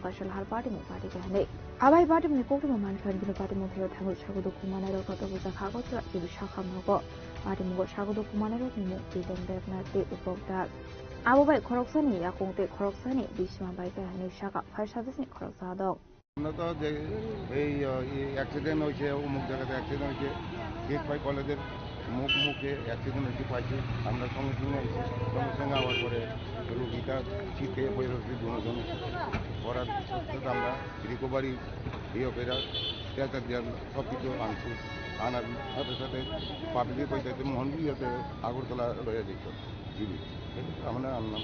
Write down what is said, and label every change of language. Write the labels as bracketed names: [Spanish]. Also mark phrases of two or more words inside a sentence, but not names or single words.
[Kok Borok] kaisal har party mu party ka hane abai party mu kokuma man khan gino party mu thero thangu sagodo kumana ro kata buja khago tra ibi shaka nogo party mu sagodo kumana ro ni mu idon devna te upogda Abo bai khoroksani yakungte khoroksani bisma bai ka hani shaka [English] fire service [Kok Borok] ni khoroksa dong. [Bangla] আমরা তো যে এই অ্যাক্সিডেন্ট হয়েছে অমুক জায়গাতে অ্যাক্সিডেন্ট হয়েছে কেক ভাই কলেজের মুখে অ্যাক্সিডেন্ট হয়েছে পাইছি আমরা সঙ্গে সঙ্গে আইছি সঙ্গে সঙ্গে আওয়ার পরে রুগীটা শীতে বয়ে রয়েছে দুজন করার সত্ত্বেও আমরা রিকভারি করে ট্যাচার দিয়ে সব কিছু আনছি আনার সাথে সাথে পাবলিক পয়সাতে মোহনবিয়াতে আগরতলা লয়ে যেত জিবি আমরা আনলাম।